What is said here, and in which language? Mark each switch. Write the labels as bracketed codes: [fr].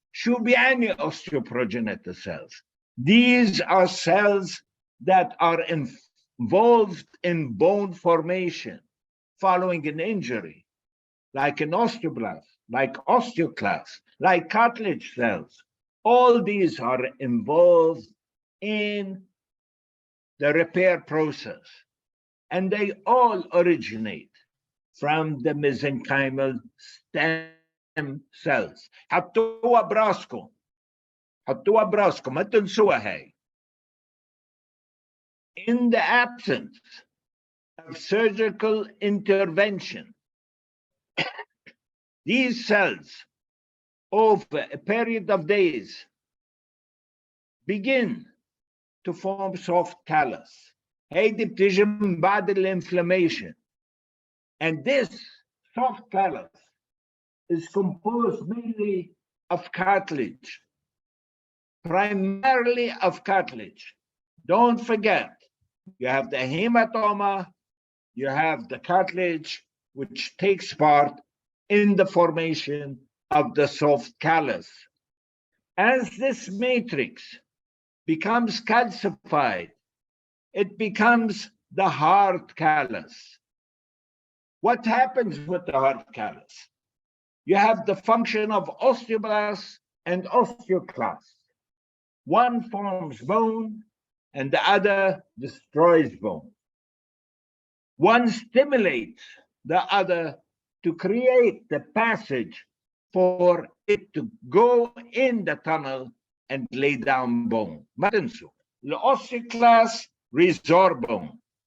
[ar] شو بيعني [en] osteoprogenitor cells? These are cells that are involved in bone formation following an injury, like an osteoblast, like osteoclast, like cartilage cells. All these are involved in the repair process, and they all originate from the mesenchymal stem cells. [ar] حطوها براسكم، حطوها براسكم، ما تنسوها هاي. [en] In the absence of surgical intervention, these cells, over a period of days, begin to form soft callus. [ar] هيدي بتيجي من بعد الانفlammation. [en] And this soft callus is composed mainly of cartilage, primarily of cartilage. Don't forget, you have the hematoma, you have the cartilage, which takes part in the formation of the soft callus. As this matrix becomes calcified, it becomes the hard callus. What happens with the hard callus? You have the function of osteoblasts and osteoclasts. One forms bone and the other destroys bone. One stimulates the other to create the passage for it to go in the tunnel and lay down bone. [ar] ما تنسوا، الأوستيوكلاست [en] resorb bone.